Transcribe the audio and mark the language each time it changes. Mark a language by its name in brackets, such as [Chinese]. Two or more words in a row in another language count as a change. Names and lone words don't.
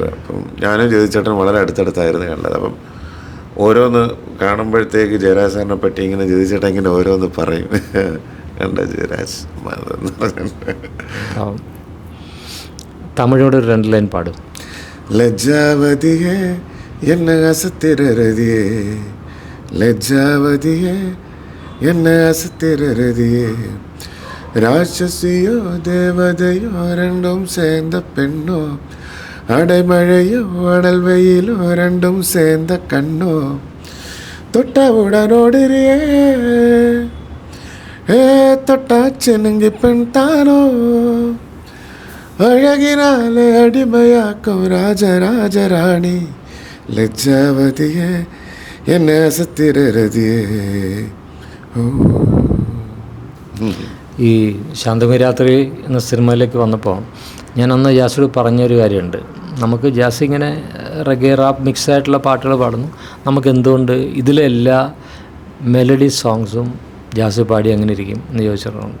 [Malayalam] അപ്പം ഞാനും ജഗതി ചേട്ടൻ വളരെ അടുത്തടുത്തായിരുന്നു കണ്ടത്. അപ്പം ഓരോന്ന് കാണുമ്പോഴത്തേക്ക് ജയരാജ് സാറിനെ പറ്റി ഇങ്ങനെ ജഗതി ചേട്ടൻ ഇങ്ങനെ ഓരോന്ന് പറയും, കണ്ട ജയരാജ് തമിഴോട് ഒരു 2 ലൈൻ പാടും. ലജ്ജാവതിയെ എന്നെ അസത്തിരതിയെ ലജ്ജാവതിയെ എന്നെ അസത്തിരതിയെ [Tamil] ராட்சசியோ தேவதையோ ரெண்டும் சேர்ந்த பெண்ணோ அடைமழையோ அடல் வெயிலோ ரெண்டும் சேர்ந்த கண்ணோ தொட்டவுடனோடிரியே தொட்டாச்சினுங்கி பெண் தானோ அழகினாலே அடிமையாக்கும் ராஜராஜராணி [Malayalam] ലജ്ജാവതിയെ എന്നെ അസത്തിരതിയെ. ഈ ശാന്തമി രാത്രി എന്ന സിനിമയിലേക്ക് വന്നപ്പോൾ ഞാൻ അന്ന് ജാസിയോട് പറഞ്ഞൊരു കാര്യമുണ്ട്. നമുക്ക് ജാസി ഇങ്ങനെ [English] reggae rap mix [Malayalam] ആയിട്ടുള്ള പാട്ടുകൾ പാടുന്നു, നമുക്ക് എന്തുകൊണ്ട് ഇതിലെ എല്ലാ [English] melody songsum [Malayalam] ജാസി പാടി അങ്ങനെ ഇരിക്കും എന്ന് ചോദിച്ചിട്ടുണ്ട്.